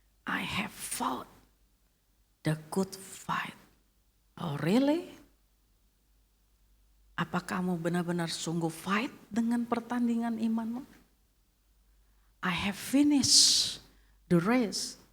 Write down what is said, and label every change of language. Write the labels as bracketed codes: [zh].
[en] I have fought the good fight. Oh really? [id] Apa kamu benar-benar sungguh fight dengan pertandingan imanmu? [en] I have finished the race.